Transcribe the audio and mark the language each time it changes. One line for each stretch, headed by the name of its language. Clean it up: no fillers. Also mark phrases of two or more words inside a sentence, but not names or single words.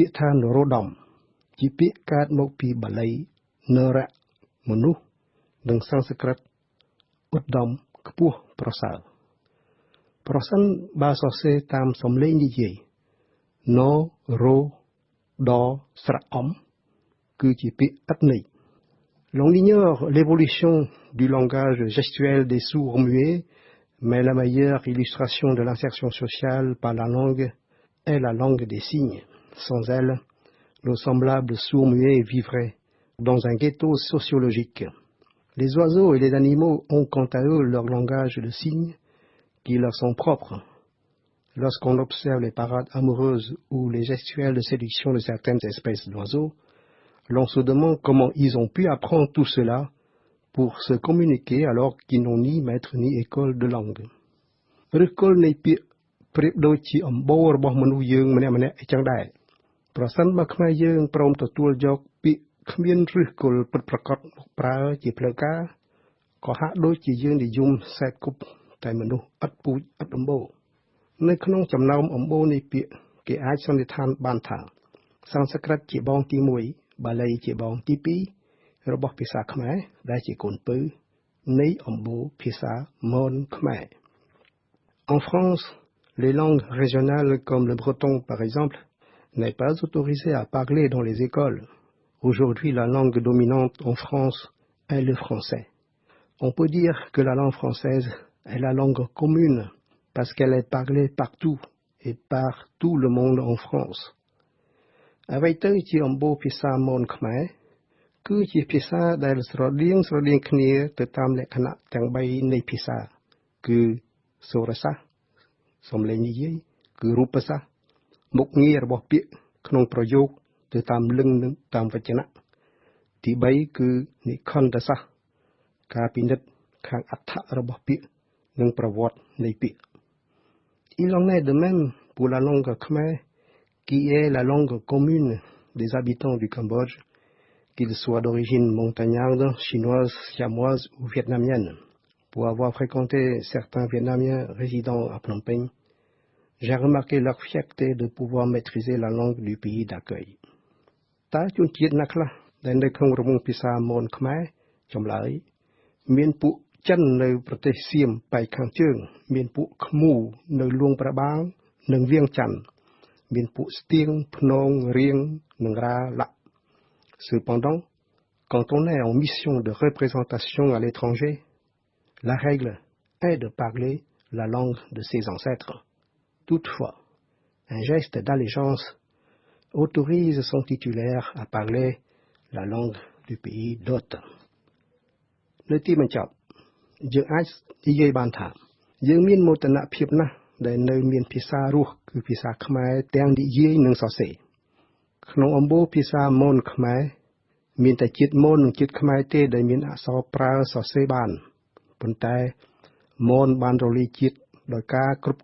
Khmer: ក្យថានរោត្តមជាពាក្យកើតមកពីបាលីនរៈមនុស្សនិងសំស្ក្រឹតឧត្តមខ្ពស់ប្រសើរប្រសិនបើសរសេរតាមសំឡេងនិយាយនរោដស្រៈអំគឺជាពាក្យឥតន័យ
French: L'on ignore l'évolution du langage gestuel des sourds-muets, mais la meilleure illustration de l'insertion sociale par la langue est la langue des signes. Sans elle, nos semblables sourds-muets vivraient dans un ghetto sociologique. Les oiseaux et les animaux ont quant à eux leur langage de signes qui leur sont propres. Lorsqu'on observe les parades amoureuses ou les gestuels de séduction de certaines espèces d'oiseaux, l'on se demande comment ils ont pu apprendre tout cela pour se communiquer alors qu'ils n'ont ni maître ni école de langue.
Khmer: ឬគល់នៃពាក្យប្រៀបដូចជាអំបូររបស់មនុស្សយើងម្នាក់ៗអញ្ចឹងដែរប្រសិនបើខ្មែរយើងព្រមទទួលយកពាក្យគ្មានឫសគល់ពិតប្រាកដមកប្រើជាផ្លូវការក៏ហាក់ដូចជាយើងនិយមសេពគប់តែមនុស្សឥតពូជឥតអំបូរនៅក្នុងចំណោមអំបូរនៃពាក្យគេអាចសន្និដ្ឋានបានថាសំស្ក្រឹតជាបងទី1បាលីជាបងទី 2របស់ភាសាខ្មែរដែលជាកូនពៅនៃអំបូរភាសាមនខ្មែរ
French: En France, les langues régionales comme le breton par exemple n'est pas autorisé à parler dans les écoles. Aujourd'hui, la langue dominante en France est le français. On peut dire que la langue française est la langue commune parce qu'elle est parlée partout et par tout le monde en France.
Khmer: អ្វីទៅជាអំបូរភាសាមនខ្មែរគឺជាភាសាដែលស្រដៀងគ្នាទៅតាមលក្ខណៈទាំង3នៃភាសាគឺសូរសាស្ត្រសំឡេងនិយាយគឺរូបសាស្ត្រមុខងាររបស់ពាក្យក្នុងប្រយោគទៅតាមលឹងនិងតាមវចនៈទី3គឺនិខន្ធសាស្ត្រការពិនិត្យខាងអត្ថរបស់ពាក្យនិងប្រវត្តិនៃពាក្យ
French: Il en est de même pour la langue khmer qui est la langue commune des habitants du Cambodge, qu'ils soient d'origine montagnarde, chinoise, siamoise ou vietnamienne. Pour avoir fréquenté certains Vietnamiens résidant à Phnom Penh, j'ai remarqué leur fierté de pouvoir maîtriser la langue du pays d'accueil.
Khmer: Ta chun chiet na khla dai នៅក្នុងរង្វង់ភាសាមនខ្មែរចម្លើយមានពួកចិននៅប្រទេសសៀមប៉ែកខាងជើងមានពួកឃ្មូនៅលួងប្របាងនិងវៀងច័ន្ទមានពួកស្ទៀងភ្នងរៀងនិងរ៉ាឡាក់
French: Cependant, quand on est en mission de représentation à l'étranger, la règle est de parler la langue de ses ancêtres. Toutefois, un geste d'allégeance autorise son titulaire à parler la langue du pays d'hôte.
Khmer: នៅទីបញ្ចប់យើងអាចនិយាយបានថាយើងមានមោទនភាពណាស់ដែលនៅមានភាសារស់គឺភាសាខ្មែរទាំងនិយាយនិងសរសេរក្នុងអំបូរភាសាមនខ្មែរ មានតែជាតិមននិងជាតិខ្មែរទេដែលមានអក្សរប្រើសរសេរបានប៉ុន្តែមនបានរលាយជាតិដោយការគ្រប់